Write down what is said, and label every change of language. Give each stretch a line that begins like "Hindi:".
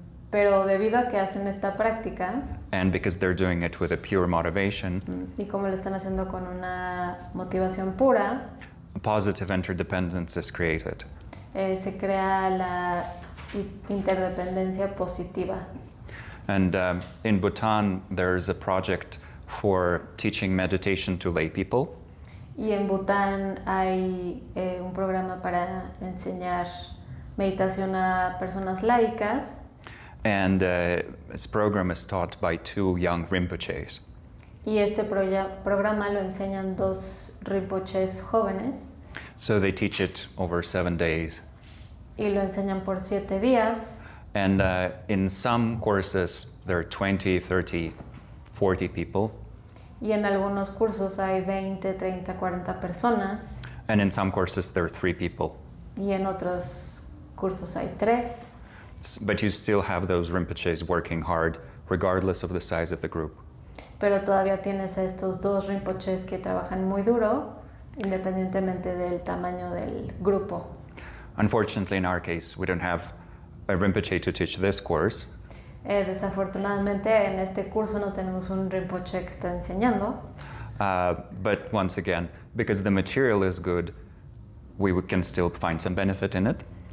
Spanish: Pero debido a que hacen esta práctica
English: and because they're doing it with a pure motivation,
Spanish: y como lo están haciendo con una motivación pura,
English: a positive interdependence is created.
Spanish: Se crea la interdependencia positiva.
English: And in Bhutan, there's a project for teaching meditation to lay people.
Spanish: Y en Bután hay un programa para enseñar meditación a personas laicas.
English: And this program is taught by 2 young Rinpoches.
Spanish: Y este programa lo enseñan 2 rinpoches jóvenes.
English: So they teach it over 7 days.
Spanish: Y lo enseñan por 7 días.
English: And in some courses, there are 20, 30, 40 people.
Spanish: Y en algunos cursos hay 20, 30, 40 personas.
English: And in some courses, there are 3 people.
Spanish: Y en otros cursos hay 3.
English: But you still have those Rinpoches working hard, regardless of the size of the group.
Spanish: Pero todavía tienes a estos 2 rinpoches que trabajan muy duro, independientemente del tamaño del grupo.
English: Unfortunately, in our case, we don't have a Rinpoche to teach this course.
Spanish: Desafortunadamente en este curso no tenemos un rinpoche que está enseñando.
English: But once again, because the material is good, we can still find some benefit in it.